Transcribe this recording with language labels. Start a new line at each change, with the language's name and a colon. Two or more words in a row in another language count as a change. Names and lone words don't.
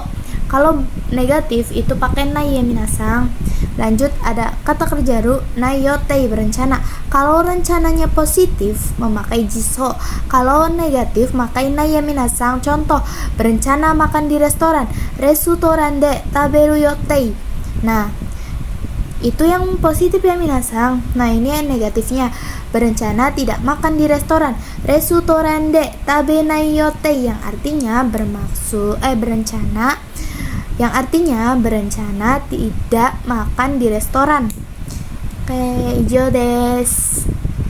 Indonesian: Kalau negatif itu pakai nai ya minasang. Lanjut, ada kata kerja
Japanese: る ない 予定,
Indonesian: berencana. Kalau rencananya positif memakai jisho, kalau negatif pakai nai ya minasang. Contoh, berencana makan di restoran,
Japanese: レストラン で 食べる 予定.
Indonesian: Nah, itu yang positif ya minasang. Nah, ini yang negatifnya, berencana tidak makan di restoran,
Japanese: レストラン で 食べない 予定,
Indonesian: yang artinya berencana tidak makan di restoran.
Japanese: Oke, 以上 です.